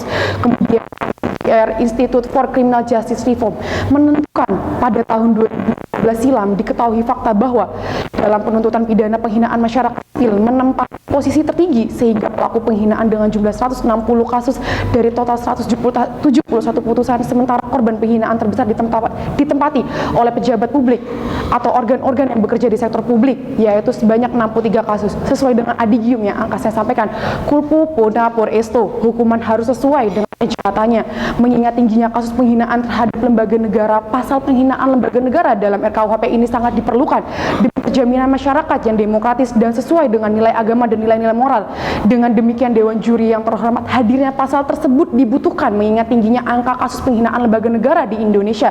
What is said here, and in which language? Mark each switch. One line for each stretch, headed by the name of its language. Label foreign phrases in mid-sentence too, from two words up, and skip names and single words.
Indonesian: Kemudian Institute for Criminal Justice Reform menentukan pada tahun 2012 silam diketahui fakta bahwa dalam penuntutan pidana penghinaan masyarakat sipil menempati posisi tertinggi sehingga pelaku penghinaan dengan jumlah 160 kasus dari total 171 putusan, sementara korban penghinaan terbesar ditempati oleh pejabat publik atau organ-organ yang bekerja di sektor publik, yaitu sebanyak 63 kasus. Sesuai dengan adigium yang angka saya sampaikan,
Latin: culpa bonapur esto,
Indonesian: hukuman harus sesuai dengan jabatannya. Mengingat tingginya kasus penghinaan terhadap lembaga negara, pasal penghinaan lembaga negara dalam RKUHP ini sangat diperlukan demi jaminan masyarakat yang demokratis dan sesuai dengan nilai agama dan nilai-nilai moral. Dengan demikian Dewan Juri yang terhormat, hadirnya pasal tersebut dibutuhkan mengingat tingginya angka kasus penghinaan lembaga negara di Indonesia.